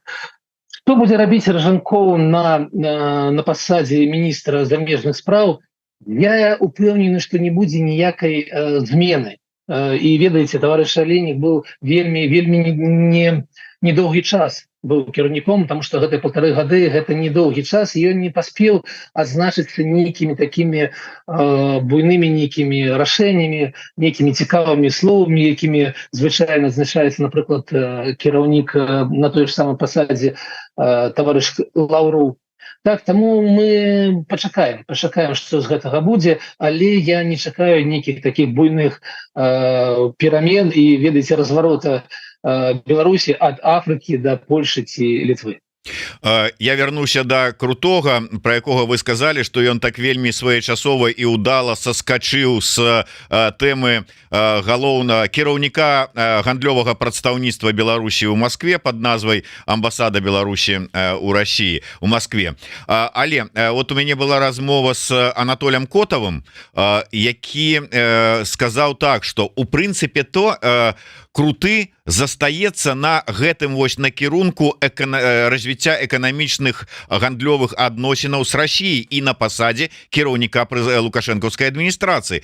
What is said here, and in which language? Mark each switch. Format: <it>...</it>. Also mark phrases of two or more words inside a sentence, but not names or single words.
<be>Што будзе рабіць Ражэнкоў на пасадзе міністра замежных спраў? Я упэўнены, што не будзе ніякай змены. І ведаеце, таварыш Алейнік быў вельмі недоўгі час быў кіраўніком,</be> <ru>потому что</ru> <be>гэта 1,5 гады, гэта недоўгі час, і ён не паспеў адзначыцца нейкімі такімі буйнымі нейкімі рашэннямі, нейкімі цікавымі словамі, якімі звычайна адзначаецца, напрыклад, кіраўнік на той ж самой пасадзе таварыш Лаўроў. Так, таму мы пачакаем, што з гэтага будзе, але я не чакаю нейкіх такіх буйных перамен і, ведаеце, разварота Беларусі ад Афрыкі да Польшы ці Літвы. Я вернуся до крутога, про якога</be> <ru>вы сказали, что</ru> <be>ён так вельмі своечасова і удала соскочыў с тэмы галоўна кіраўніка гандлёвага прадстаўніцтва Беларусі ў Москве под назвай амбасада Беларусі у России у Москве. Але вот у мяне была размова с Анатолем Котовым, які сказаў так, что у прынцыпе то круты застаецца на гэтым вось накірунку развіцця эканамічных гандлёвых адносінаў</be> <ru>с Россией</ru> <be>і на пасадзе кіраўніка лукашэнкаўскай адміністрацыі.</be>